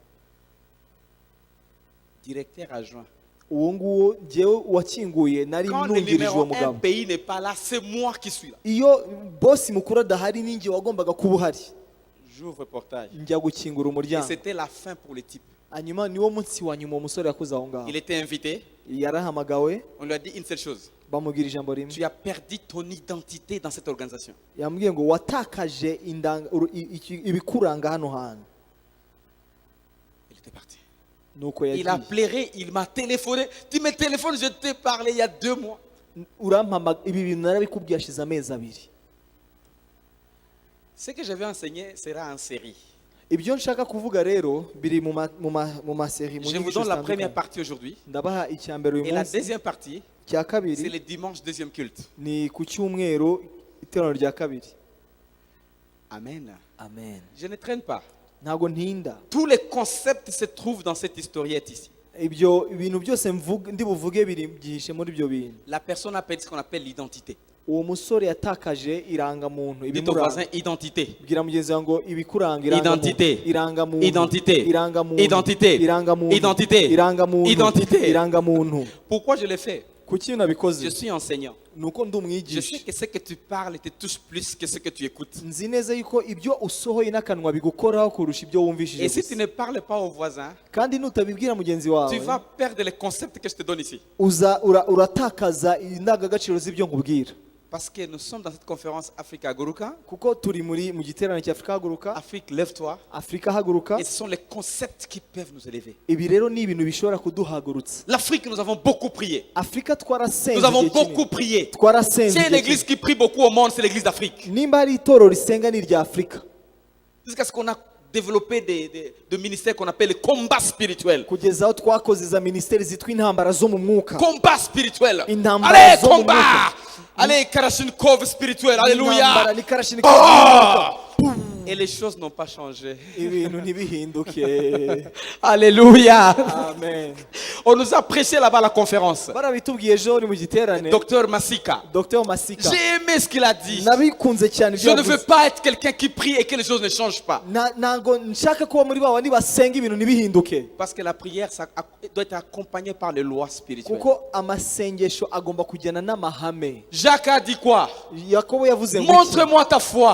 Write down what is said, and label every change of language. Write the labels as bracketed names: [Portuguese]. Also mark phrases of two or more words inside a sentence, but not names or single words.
[French] directeur adjoint. [Kinyarwanda] Uwo nguwo njyewe wakinguye nari [French] Quand le [Kinyarwanda] nungirijwe [French] numéro un [Kinyarwanda] mugabo. [French] pays n'est pas là, c'est moi qui suis là. [Kinyarwanda] Iyo bosi mukuru adahari ninjye wagombaga kuba uhari. [French] J'ouvre le portail. [Kinyarwanda] Njya gukingura [French] Et [Kinyarwanda] umuryango. [French] c'était la fin pour le type. [Kinyarwanda] Hanyuma niwo munsi wa nyuma uwo musore yakoze aho ngaho. [French] Il était invité. [Kinyarwanda] Yarahamagawe [French] On lui a dit une seule chose. [Kinyarwanda] bamubwira ijambo rimwe. [French] Tu as perdu ton identité dans cette organisation. [Kinyarwanda] Yambwiye ngo watakaje ibikuranga hano hantu. [French] Il était parti. [Kinyarwanda] Nuko [French] Il a [Kinyarwanda] yagiye. [French] pleuré, il m'a téléphoné. Tu me téléphones, je t'ai parlé il y a 2 mois. [Kinyarwanda] Urampamaga ibi bintu narabikubwiye hashize amezi abiri. [French] Ce que je vais enseigner sera en série. [Kinyarwanda] Ibyo nshaka kuvuga rero biri mu maseri mu [French] Je vous [Kinyarwanda] nyigisho [French] donne la [Kinyarwanda] zitandukanye. [French] première partie aujourd'hui. [Kinyarwanda] Ndabaha icya mbere uyu [French] Et la [Kinyarwanda] munsi, [French] deuxième partie, [Kinyarwanda] cya [French] c'est [Kinyarwanda] kabiri [French] le dimanche deuxième culte. [Kinyarwanda] ni ku cyumweru iteraniro rya kabiri. Amen. Amen. [French] Je ne traîne pas. [Kinyarwanda] Ntago ntinda. [French] Tous les concepts se trouvent dans cette historiette ici. [Kinyarwanda] Ibyo ibintu byose ndi buvuge biri byihishe muri ibyo bintu. [French] La personne a perdu ce qu'on appelle l'identité. [Kinyarwanda] Uwo musore yatakaje irangamuntu [French] Dis ton voisin, [Kinyarwanda] ibimuranga. [French] identité. [Kinyarwanda] Bwira mugenzi wawe ngo ibikuranga [French] Identité. [Kinyarwanda] irangamuntu [French] Identité. [Kinyarwanda] irangamuntu [French] Identité. [Kinyarwanda] irangamuntu [French] Identité. [Kinyarwanda] irangamuntu [French] Identité. [Kinyarwanda] irangamuntu. [French] Pourquoi je l'ai fait? [Kinyarwanda] Kuki nabikoze? [French] Je suis enseignant. [Kinyarwanda] Nuko ndi [French] Je sais [Kinyarwanda] umwigisha. [French] que ce que tu parles te touche plus que ce que tu écoutes. [Kinyarwanda] Nzi neza yuko ibyo usohoye n'akanwa bigukoraho kurusha ibyo wumvishije [French] Et si [Kinyarwanda] gusa. [French] tu ne parles pas aux voisins, [Kinyarwanda] Kandi nutabibwira mugenzi [French] tu [Kinyarwanda] wawe [French] vas perdre les concepts que je te donne ici. [Kinyarwanda] uratakaza indangagaciro z'ibyo nkubwira. [French] Parce que nous sommes dans cette conférence Africa Haguruka. [Kinyarwanda] Kuko turi mu giterane cya Afrika Haguruka. [French] Afrique, lève-toi. [Kinyarwanda] Afrika Haguruka. [French] Et ce sont les concepts qui peuvent nous élever. [Kinyarwanda] Ibi rero ni ibintu bishobora kuduhagurutsa. [French] L'Afrique, nous avons beaucoup prié. [Kinyarwanda] Afrika twarasenze. [French] Nous avons [Kinyarwanda] igihe kinini. [French] beaucoup prié. [Kinyarwanda] Twarasenze [French] S'il y a une [Kinyarwanda] igihe [French] église qui prie beaucoup au monde, c'est l'église d'Afrique. [Kinyarwanda] kinini. Nimba ari itorero risenga ni irya Afrika. [French] Jusqu'à ce qu'on a développé des ministères qu'on appelle les combats spirituels. [Kinyarwanda] Kugeza aho twakoze za ministeri zitwa intambara zo mu mwuka. [French] Combat spirituel. [Kinyarwanda] Intambara [French] Allez, [Kinyarwanda] zo mu [French] combat. [Kinyarwanda] mwuka. [French] Allez, Karashnikov spirituel. Alléluia. [Kinyarwanda] Intambara ni karashini Ah! [French] Et les choses n'ont pas changé. [Kinyarwanda] ibintu ntibihinduke. [French] Alléluia. Amen. On nous a prêché là-bas à la conférence. [Kinyarwanda] Barabitubwiye ejo ni mu giterane. [French] Docteur Massika. [Kinyarwanda] Dr Masika. [French] J'ai aimé ce qu'il a dit. [Kinyarwanda] Nabikunze cyane [French] Je [Kinyarwanda] ibyo [French] ne veux [Kinyarwanda] yavuze. [French] pas être quelqu'un qui prie et que les choses ne changent pas. [Kinyarwanda] Ntago nshaka kuba muri baba basenga ibintu ntibihinduke. [French] Parce que la prière ça doit être accompagnée par les lois spirituelles. [Kinyarwanda] Kuko amasengesho agomba kujyana n'amahame. [French] Jacques a dit quoi? [Kinyarwanda] Yakobo yavuze ngo iki? [French] Montre-moi ta foi.